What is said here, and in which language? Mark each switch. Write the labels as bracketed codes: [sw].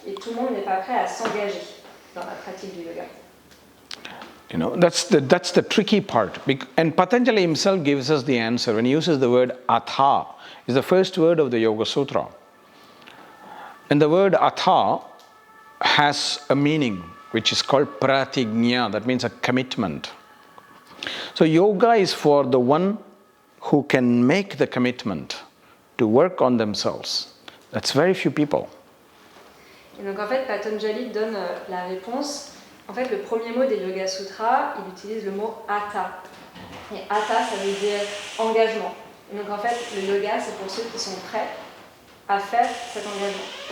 [fr] Et tout le monde n'est pas prêt à s'engager dans la pratique du yoga. [en] You know, that's the tricky part. And Patanjali himself gives us the answer. When he uses the word atha, is the first word of the Yoga Sutra. And the word atha has a meaning which is called pratignya, that means a commitment. So yoga is for the one who can make the commitment to work on themselves. That's very few people. [fr] Et donc en fait, Patanjali donne la réponse. En fait, le premier mot des Yoga Sutras, il utilise le mot hatha. Et hatha, ça veut dire engagement. Et donc en fait, le yoga, c'est pour ceux qui sont prêts à faire cet engagement.